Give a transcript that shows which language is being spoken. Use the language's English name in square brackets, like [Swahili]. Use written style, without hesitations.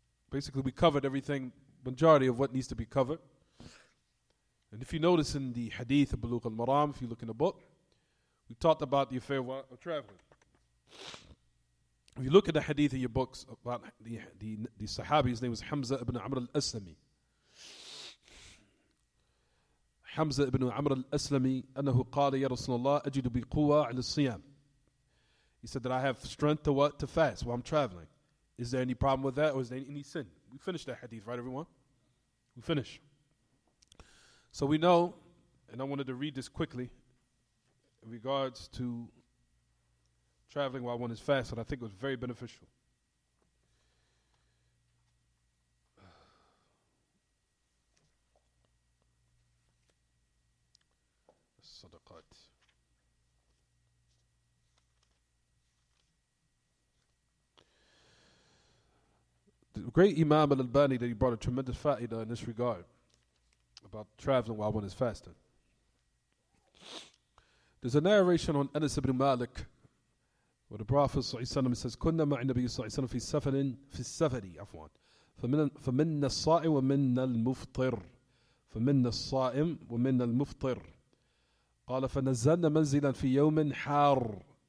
[English] Basically, we covered everything, majority of what needs to be covered. And if you notice in the hadith of Bulugh al-Maram, if you look in the book, we talked about the affair of traveling. If you look at the hadith in your books about the Sahabi, his name was Humzah ibn Amr al-Aslami. Humzah ibn Amr al-Aslami, [Arabic] أنه قال يا رسول الله أجد بقوة على الصيام. [English] He said that I have strength to fast while I'm traveling. Is there any problem with that, or is there any sin? We finished that hadith, right, everyone? We finish. So we know, and I wanted to read this quickly, in regards to traveling while one is fasting. I think it was very beneficial. [Arabic] Sadaqat. [English] The great Imam al-Albani, that he brought a tremendous fa'idah in this regard about traveling while one is fasting. There's a narration on Anas ibn Malik where the Prophet ﷺ says, [Arabic] كنا مع النبي صلى الله عليه وسلم في السفر عفوا فمنا الصائم ومنا المفطر فمنا الصائم ومنا المفطر قال فنزلنا منزلا في يوم حار